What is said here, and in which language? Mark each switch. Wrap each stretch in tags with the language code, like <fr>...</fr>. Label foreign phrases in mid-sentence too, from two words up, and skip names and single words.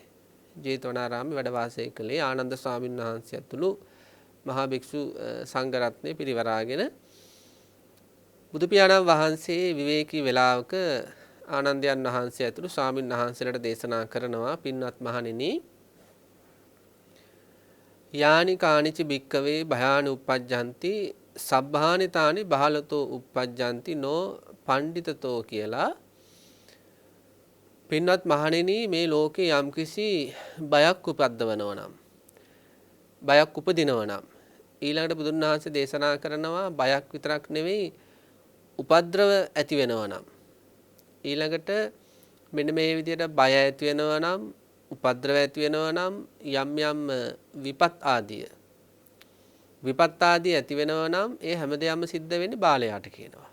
<si>ජේතවනාරාමයේ වැඩ වාසය කළේ ආනන්ද ස්වාමීන් වහන්සේ ඇතුළු මහා භික්ෂු සංඝ රත්නය පිරිවරාගෙන බුදු පියාණන් වහන්සේ විවේකී වේලාවක ආනන්දයන් වහන්සේ ඇතුළු ස්වාමීන් වහන්සේලාට දේශනා කරනවා පින්වත් මහණෙනි</si> <pi>යානි කානිච භික්කවේ භයානි uppajjanti සබ්බානිතානි බහලතෝ uppajjanti නෝ පණ්ඩිතතෝ</pi> <si>කියලා පින්වත් මහණෙනි මේ ලෝකේ යම්කිසි බයක් උපද්දවනවා නම් බයක් උපදිනවා නම් ඊළඟට බුදුන් වහන්සේ දේශනා කරනවා බයක් විතරක් නෙවෙයි උපද්‍රව ඇති වෙනවා නම් ඊළඟට මෙන්න මේ විදිහට බය ඇති වෙනවා නම් උපද්‍රව ඇති වෙනවා නම් යම් යම් විපත් ආදී ඇති වෙනවා නම් ඒ හැමදේම සිද්ධ වෙන්නේ බාලයාට කියනවා.</si>